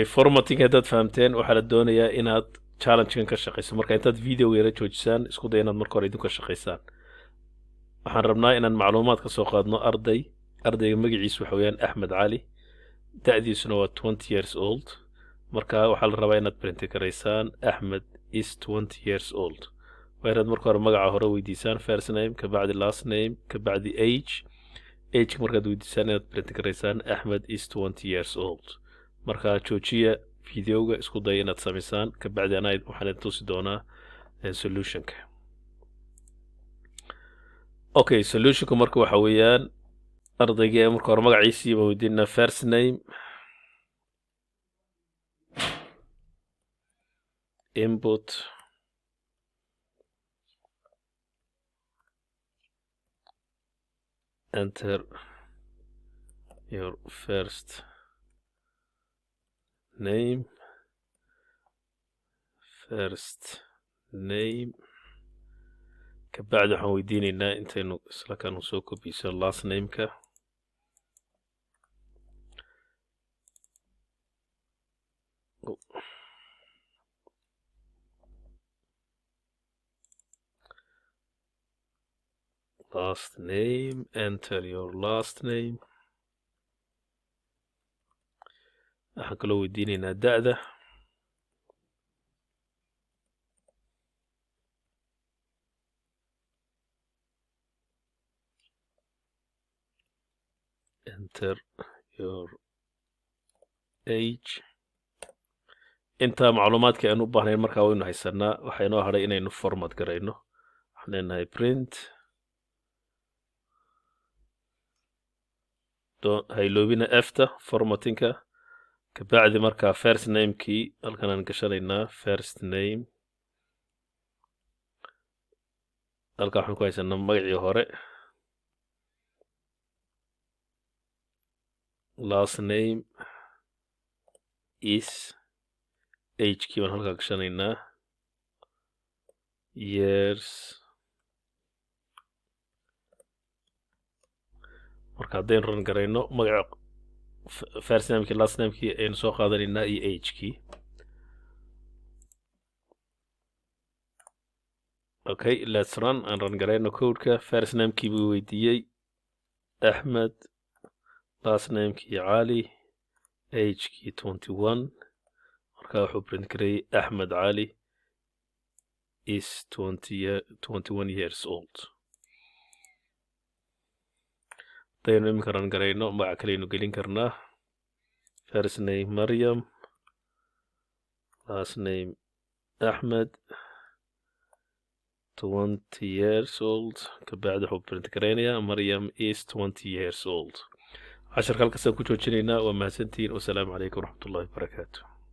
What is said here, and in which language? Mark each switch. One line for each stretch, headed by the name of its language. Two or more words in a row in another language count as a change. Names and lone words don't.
Somali: formatting haddaad fahamteen waxaa la doonayaa inaad challengekan ka shaqayso marka intaad video yara joojisaan isku day inaad marka hore idinku shaqaysaan waxaan rabnaa inaan macluumaad ka soo qaadno ardayga magaciisu waxa weeyaan Axmed Cali da'diisuna waa
English: 20 years old
Somali: marka waxaa la rabaa inaad print garaysaan
English: Axmed is 20 years old
Somali: waa inaad marka hore magaca hore weydiisaan
English: first name
Somali: ka bacdi
English: last name
Somali: ka bacdi age markaad weydiisaan inaad print garaysaan
English: Axmed is 20 years old
Somali: marka joojiya videoga isku day inaad samaysaan ka bacdi waxaan tusi doonaa solutionka okay solutionka marka waxa weeyaan ardayga marka hore magaciisa iyo weydiina
English: first name input enter your first name
Somali: ka bacdi waxaan weydiinaynaa intaynu isla kanu soo kobiyso
English: last nameka last name enter your last name
Somali: waxaan kaloo weydiinaynaa da'da
English: enter your
Somali: age inta macluumaadka aan u baahnayn markaa waynu haysanaa waxaa inoo hadhay inaynu format garayno waxaan leenahay print hayloobina efta formattingka ka bacdi markaa
English: first namekii
Somali: halkan aan gashanaynaa
English: first name
Somali: halkaa waxaan ku haysanaa magacii hore
English: last name
Somali: is agekii baan halkaa gashanaynaa years marka haddaynu ran garayno magaca
English: first namekii last namekii
Somali: aynu soo qaadanaynaa iyo agekii
English: okay let's run
Somali: aan ran garayno codeka
English: first namekii
Somali: buu weydiiyey Axmed
English: last namekii
Somali: Cali agekii 21 marka wuxuu print gareeyey
English: Axmed Cali is 21 years old
Somali: hadaynu iminka ran garayno magaca kaleynu gelin karnaa
English: first name Maryam last name Axmed 20 years old
Somali: ka bacdi wuxuu print garaynayaa
English: Maryam is 20 years old
Somali: casharka halkaasaan ku joojinaynaa waa mahadsantihiin
Arabic: والسلام عليكم ورحمة الله وبركاته